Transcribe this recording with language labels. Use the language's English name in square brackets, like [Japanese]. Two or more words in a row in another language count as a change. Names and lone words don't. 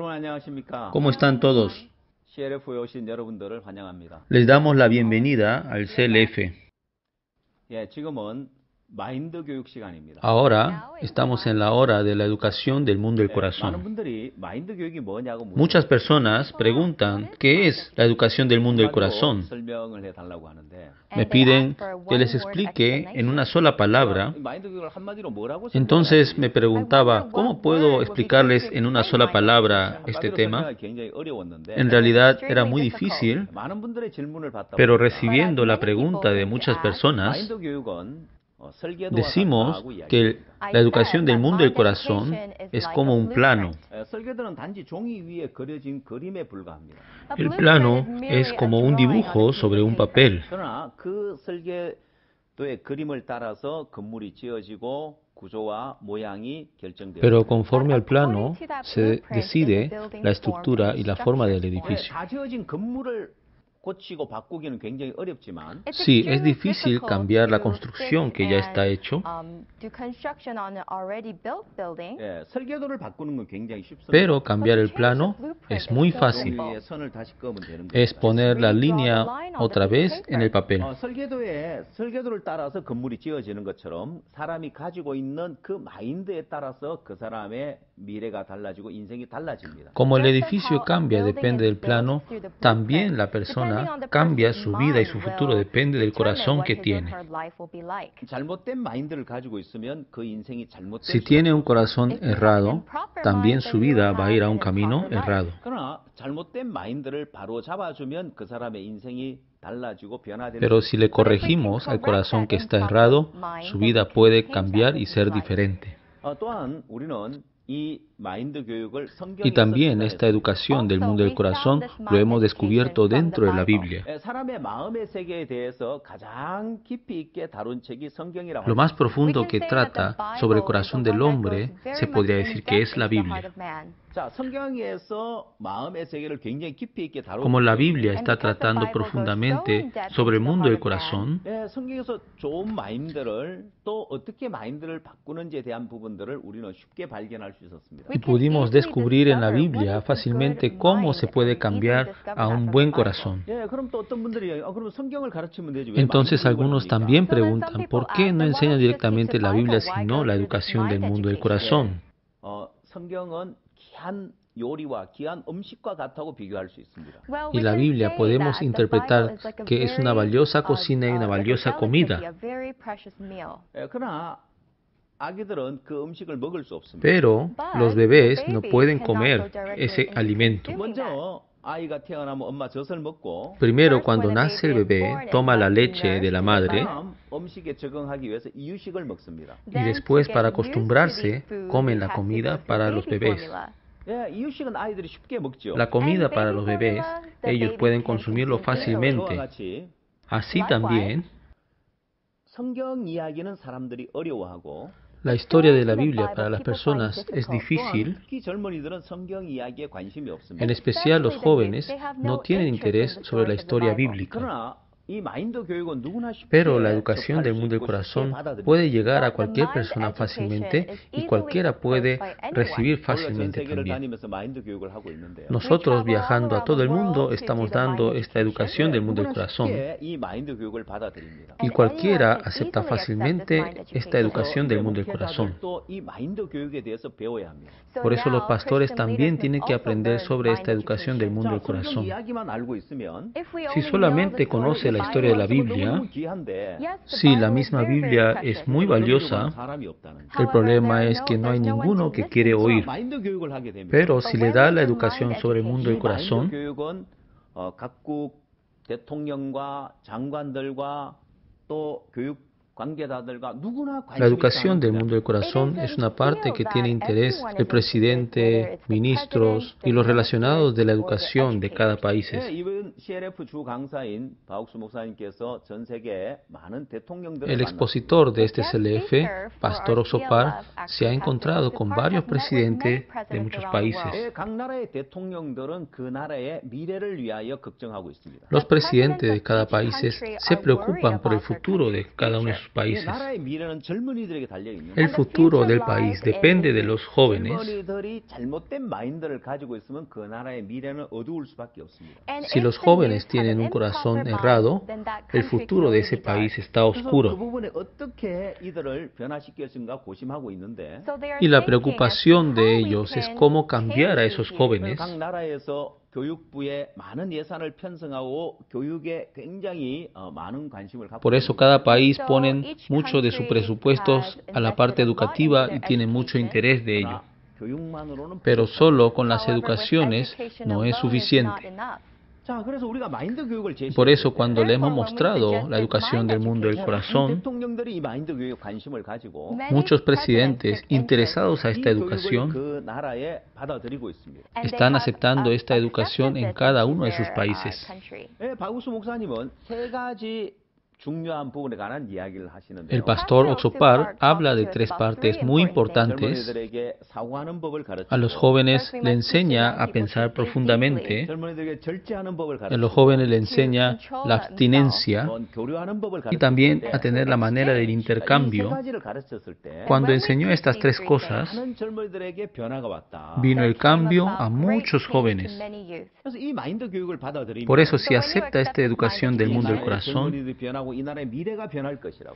[Korean] 안녕하십니까? [Spanish] ¿Cómo están todos? [Korean] CLF에 오신 여러분들을 환영합니다. [Spanish] Les damos la bienvenida al CLF. [Korean] 예, 지금은 마인드 교육 시간입니다. [Spanish] Ahora estamos en la hora de la educación del mundo del [Korean] 많은 [Spanish] corazón. [Korean] 분들이 마인드 교육이 뭐냐고 [Spanish] Muchas personas preguntan qué es la educación del mundo del corazón. [Korean] 설명을 해달라고 하는데 [Spanish] Me piden que les explique en una sola palabra. [Korean] 마인드 교육을 한마디로 뭐라고 [Spanish] Entonces me preguntaba, ¿cómo puedo explicarles en una sola palabra este tema? [Korean] 설명하기 굉장히 어려웠는데 [Spanish] En realidad era muy difícil, [Korean] 많은 분들의 질문을 받다 [Spanish] pero [Korean] 보니까 [Spanish] recibiendo la pregunta de muchas personas, [Korean] 마인드 교육은 설계도와 [Spanish] decimos [Korean] 같다고 [Spanish] que [Korean] 이야기합니다. [Spanish] la educación del mundo del corazón es como un plano. [Korean] 설계도는 단지 종이 위에 그려진 그림에 불과합니다. [Spanish] El plano es como un dibujo sobre un papel, [Korean] 그러나 그 설계도의 그림을 따라서 건물이 지어지고 구조와 모양이 결정됩니다. [Spanish] pero conforme al plano se decide la estructura y la forma del edificio. [Korean] 다 지어진 건물을 고치고 바꾸기는 굉장히 어렵지만 [Spanish] Sí, es difícil cambiar la construcción que ya está hecho, [Korean] 설계도를 바꾸는 건 굉장히 쉽습니다. [Spanish] pero cambiar el plano es muy fácil. [Korean] 종이 위에 선을 다시 그으면 되는 [Spanish] Es [Korean] 겁니다. [Spanish] poner la línea otra vez en el papel. [Korean] 설계도를 따라서 건물이 지어지는 것처럼 사람이 가지고 있는 그 마인드에 따라서 그 사람의 미래가 달라지고 인생이 달라집니다. [Spanish] Como el edificio cambia depende del plano, también la persona cambia su vida y su futuro depende del corazón que tiene. [Korean] 잘못된 마인드를 가지고 있으면 그 인생이 잘못된 [Spanish] Si tiene un corazón errado, también su vida va a ir a un camino errado. [Korean] 그러나 잘못된 마인드를 바로 잡아주면 그 사람의 인생이 달라지고 변화되는 [Spanish] Pero si le corregimos al corazón que está errado, su vida puede cambiar y ser diferente. [Korean] 또한 우리는 이 마인드 교육을 [Spanish] Y también esta educación del mundo del corazón lo hemos descubierto dentro de la Biblia. [Korean] 사람의 마음의 세계에 대해서 가장 깊이 있게 다룬 책이 성경이라고 [Spanish] Lo más profundo que trata sobre el corazón del hombre se podría decir que es la Biblia. [Korean] 자, 성경에서 마음의 세계를 굉장히 깊이 있게 다루고 [Spanish] Como la Biblia está tratando profundamente sobre el mundo del corazón, [Korean] 성경에서 좋은 마인드를 또 어떻게 마인드를 바꾸는지에 대한 부분들을 우리는 쉽게 발견할 수 있었습니다. [Spanish] y pudimos descubrir en la Biblia fácilmente cómo se puede cambiar a un buen corazón. [Korean] 그럼 또 어떤 분들이 그럼 성경을 가르치면 되지. [Spanish] Entonces algunos también preguntan, ¿por qué no enseña directamente la Biblia sino la educación del mundo del corazón? [Korean] 성경은 귀한 요리와 귀한 음식과 같다고 비교할 수 있습니다. [Spanish] Y la Biblia podemos interpretar que es una valiosa cocina y una valiosa comida. [Korean] 그러나 아기들은 그 음식을 먹을 수 없습니다. [Spanish] Pero los bebés no pueden comer ese alimento. [Korean] 먼저 아이가 태어나면 엄마 젖을 먹고 [Spanish] Primero, cuando nace el bebé, toma la leche de la madre [Korean] 다음 음식에 적응하기 위해서 이유식을 먹습니다. [Spanish] y después, para acostumbrarse, comen la comida para los bebés. [Korean] 이유식은 아이들이 쉽게 먹죠. [Spanish] La comida para los bebés, ellos pueden consumirlo fácilmente. Así también, [Korean] 성경 이야기는 사람들이 어려워하고 [Spanish] la historia de la Biblia para las personas es difícil. [Korean] 특히 젊은이들은 성경 이야기에 관심이 없습니다. [Spanish] En especial los jóvenes no tienen interés sobre la historia bíblica. [Korean] 그러나 이 마인드 교육은 누구나 쉽게 [Spanish] Pero la educación del mundo del [Korean] 접할 수 있고 [Spanish] corazón [Korean] 쉽게 받아들일 [Spanish] puede [Korean] 수 [Spanish] llegar a cualquier persona fácilmente y cualquiera puede recibir [Korean] 있어요. [Spanish] fácilmente [Korean] 전 세계를 [Spanish] también. [Korean] 다니면서 마인드 교육을 하고 있는데요. [Spanish] Nosotros, viajando a todo el mundo, estamos dando esta educación del mundo del [Korean] 누구나 [Spanish] corazón [Korean] 쉽게 이 마인드 교육을 받아들입니다. [Spanish] y cualquiera acepta fácilmente esta educación del mundo del corazón. [Korean] 또 이 마인드 교육에 대해서 배워야 합니다. [Spanish] Por eso los pastores también tienen que aprender sobre esta educación del mundo del [Korean] 성경 [Spanish] corazón. [Korean] 이야기만 알고 있으면 [Spanish] Si solamente conoce la historia de la Biblia, [Korean] 너무 귀한데 [Spanish] sí, la misma Biblia es muy valiosa. [Korean] 사람이 없다는 [Spanish] El problema es que no hay ninguno que quiere oír. [Korean] 마인드 교육을 하게 됩니다. [Spanish] Pero si le da la educación sobre el mundo del [Korean] 이 마인드 [Spanish] corazón, [Korean] 교육은 각국 대통령과 장관들과 또 교육 관계자들과 누구나 [Spanish] la educación del mundo del corazón es una parte que tiene interés el presidente, ministros y los relacionados de la educación de cada país. [Korean] 이번 CLF 주 강사인 바옥수 목사님께서 전 세계 많은 대통령들을 [Spanish] El expositor de este CLF, Pastor Oxopar, se ha encontrado con varios presidentes de muchos países. [Korean] 각 나라의 대통령들은 그 나라의 미래를 위하여 걱정하고 있습니다. [Spanish] Los presidentes de cada país se preocupan por el futuro de cada uno de sus países. [Korean] 나라의 미래는 젊은이들에게 달려 있는 [Spanish] El futuro del país depende de los jóvenes. [Korean] 젊은이들이 잘못된 마인드를 가지고 있으면 그 나라의 미래는 어두울 수밖에 없습니다. [Spanish] Si los jóvenes tienen un corazón errado, el futuro de ese país está [Korean] 그래서 그 [Spanish] oscuro. [Korean] 부분에 어떻게 이들을 변화시킬 수인가 고심하고 있는데 [Spanish] Y la preocupación de ellos es cómo cambiar a esos jóvenes. [Korean] 각 나라에서 교육부에 많은 예산을 편성하고 교육에 굉장히 많은 관심을 갖고 [Spanish] Por eso cada país ponen mucho de sus presupuestos a la parte educativa y tienen mucho interés de ello. [Korean] 교육만으로는 [Spanish] Pero solo con las educaciones no es suficiente. [Korean] 자, 그래서 우리가 마인드 교육을 [Spanish] Por eso cuando le hemos mostrado la educación del mundo del corazón, [Korean] 대통령들이 이 마인드 교육에 관심을 가지고 [Spanish] muchos presidentes interesados a esta [Korean] 이 교육을 [Spanish] educación [Korean] 그 나라에 받아들이고 있습니다. [Spanish] están aceptando esta educación en cada uno de sus países. [Korean] 예, 박우수 목사님은 세 가지 중요한 부분에 관한 이야기를 하시는데요. [Spanish] El pastor Oxopar habla de tres partes muy importantes. [Korean] 젊은이들에게 사고하는 법을 가르치고 [Spanish] A los jóvenes le enseña a pensar profundamente. [Korean] 젊은이들에게 절제하는 법을 [Spanish] A los [Korean] 가르치고 [Spanish] jóvenes le enseña la abstinencia [Korean] 또 교류하는 법을 [Spanish] y también [Korean] 가르치는데 [Spanish] a tener la manera del [Korean] 이 세 [Spanish] intercambio. [Korean] 가지를 가르쳤을 때 [Spanish] Cuando enseñó estas tres cosas, [Korean] 많은 젊은이들에게 변화가 왔다. [Spanish] vino el cambio a muchos jóvenes. [Korean] 그래서 이 마인드 교육을 받아들이면 [Spanish] Por eso, si acepta esta educación del mundo del [Korean] 나라의 [Spanish] corazón, [Korean] 젊은이들이 변하고 이 나라의 미래가 변할 것이라고.